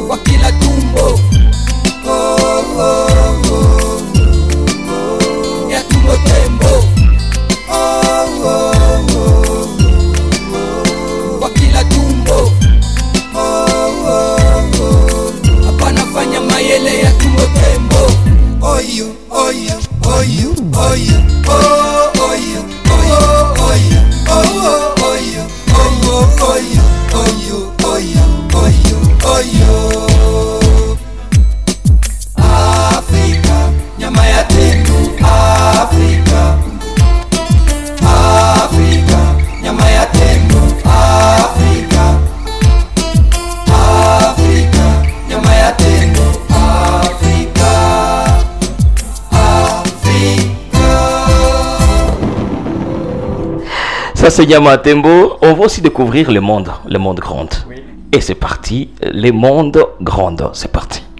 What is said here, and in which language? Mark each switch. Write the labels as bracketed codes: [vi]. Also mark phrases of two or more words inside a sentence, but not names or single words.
[sw] Kwa kila tumbo. Oh, oh, oh, oh. Ya tumbo tembo. Oh, oh, oh, oh. Kwa kila tumbo. Oh, oh, oh. Hapana fanya mayele ya tumbo tembo. Oyo, oyo, oyo, oyo, oh, oyo, oyo, oyo, oh, oyo, oyo, oyo, oyo, oyo, oyo, oyo. Afrika, nyama ya tembo. Afrika, Afrika, nyama ya tembo. Afrika, Afrika, nyama ya tembo. Afrika, Afrika. [fr] Ça c'est Nyama Tembo. On va aussi découvrir le monde grand. Oui. Et c'est parti, les mondes grandes, c'est parti.